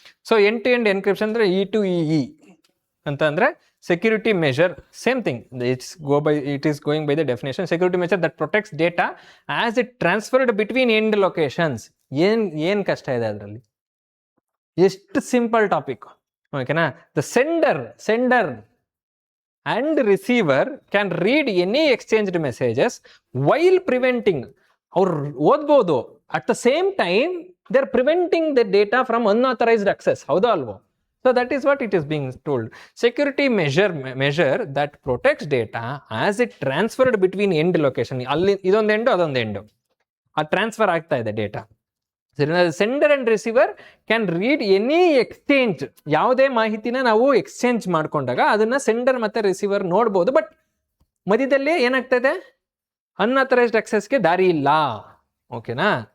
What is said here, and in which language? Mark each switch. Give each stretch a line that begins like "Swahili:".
English: so end to end encryption
Kannada: ಅಂದ್ರೆ E2EE ಅಂತ ಅಂದ್ರೆ
English: Security measure, same thing, it is going by the definition. Security measure that protects data as it transferred between end locations.
Kannada: ಏನ್ ಕಷ್ಟ ಇದೆ ಅದರಲ್ಲಿ? ಎಷ್ಟು simple topic. ಓಕೆನಾ?
English: the sender and receiver can read any exchanged messages while preventing,
Kannada: ಅವ್ರು ಓದ್ಬೋದು,
English: at the same time they are preventing the data from unauthorized access.
Kannada: ಹೌದಾ ಅಲ್ವೋ?
English: So that is what it is being told. Security measure that protects data as it transferred between end location.
Kannada: ಅಲ್ಲಿ ಇದೊಂದು end ಅದೊಂದು end, ಆ transfer ಆಗ್ತಾ ಇದೆ data.
English: sender and receiver can read any exchange,
Kannada: ಯಾವುದೇ ಮಾಹಿತಿನ ನಾವು ಎಕ್ಸ್ಚೇಂಜ್ ಮಾಡ್ಕೊಂಡಾಗ ಅದನ್ನ ಸೆಂಡರ್ ಮತ್ತೆ ರಿಸೀವರ್ ನೋಡ್ಬೋದು, ಬಟ್ ಮಧ್ಯದಲ್ಲಿ ಏನಾಗ್ತದೆ, ಅನ್ಆಥರೈಸ್ಡ್ ಆಕ್ಸೆಸ್ಗೆ ದಾರಿ ಇಲ್ಲ. ಓಕೆನಾ?